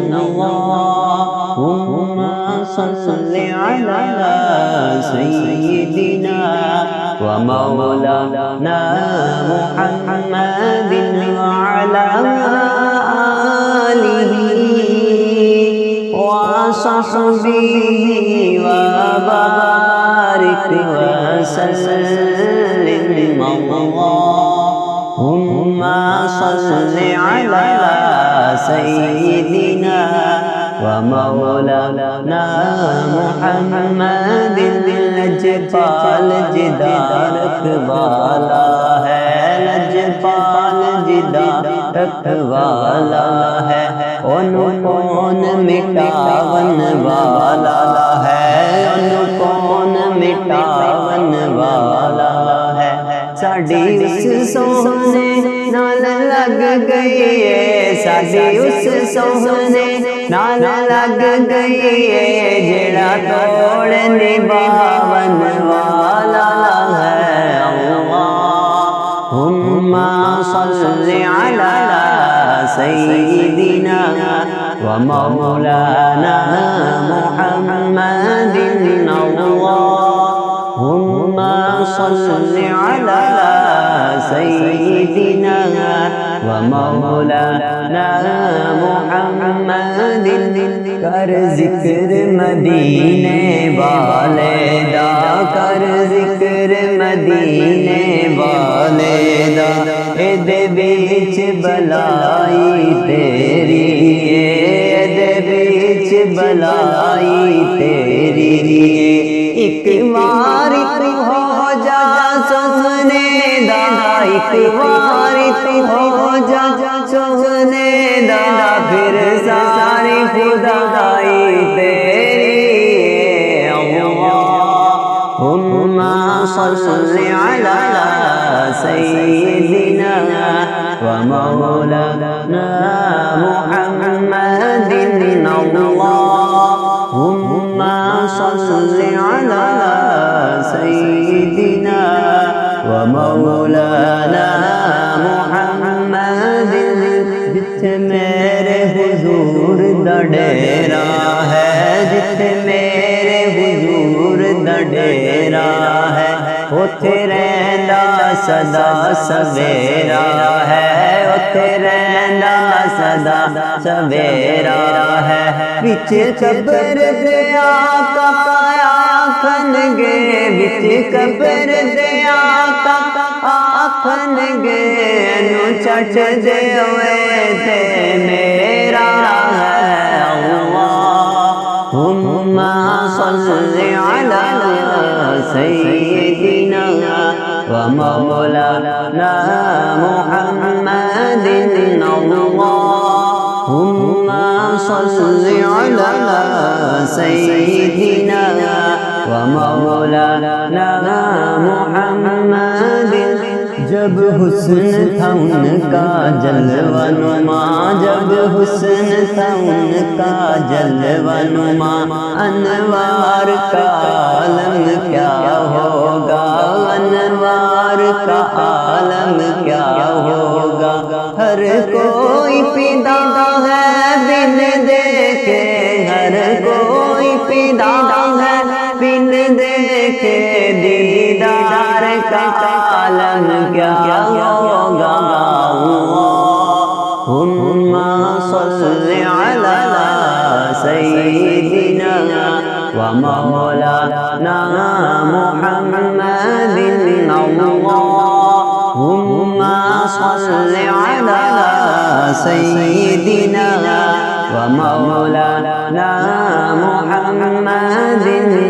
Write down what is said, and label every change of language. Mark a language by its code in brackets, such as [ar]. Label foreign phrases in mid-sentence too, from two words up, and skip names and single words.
[ar] اللهم صل على سيدنا و مولانا محمد و على آله و صحبه و بارك و سلم. اللهم صل على سيدنا و مولانا محمد. [pa] لجپال جدار رکھوالا ہے، لجپال جدار رکھوالا ہے، کون مٹاون والا ہے، کون مٹاون والا ہے. ساڈی اس سوہنے نال لگ گئی ہے، ساڈی اس سوہنے نال لگ گئی ہے، جیڑا توڑ نبھاون والا ہے. [ar] اللهم صل على سيدنا و مولانا محمد. اللهم صل على سيدنا و مولانا محمد. [pa] کر ذکر مدینے والے دا، کر ذکر مدینے والے دا، ایدے وچ بھلائی تیری، ایدے وچ بھلائی تیری. اک بار توں ہو جا سوہنے دا، اک بار توں ہو جا سوہنے دا، فیر ساری خدائی تیری. [ar] اللهم صل على سيدنا و مولانا محمد. اللهم صل على سيدنا و مولانا محمد. [pa] جتھے میرے حضور دا ڈیرا ہے، جتھے میرے حضور دا ڈیرا ہے، اوتھے رہندا سدا سویرا ہے، اوتھے رہندا سدا سویرا ہے. وچ قبر دے آقا آکھنگے، وچ قبر دے آقا آکھنگے، اینوں چھڈ دے اوئے تے میرا ہے. [ar] اللهم صل على سيدنا و مولانا محمد. اللهم صل على سيدنا و مولانا محمد. [ur] جب حسن تھا ان کا جلوہ نما، جب حسن تھا ان کا جلوہ نما، انوار کا عالم کیا ہوگا، انوار کا عالم کیا ہوگا. ہر کوئی فدا ہے بن دیکھے، ہر کوئی فدا ہے بن دیکھے، دیدار کا عالم کیا ہوگا. [ar] اللهم صل على سيدنا و مولانا محمد. اللهم صل على سيدنا و مولانا محمد.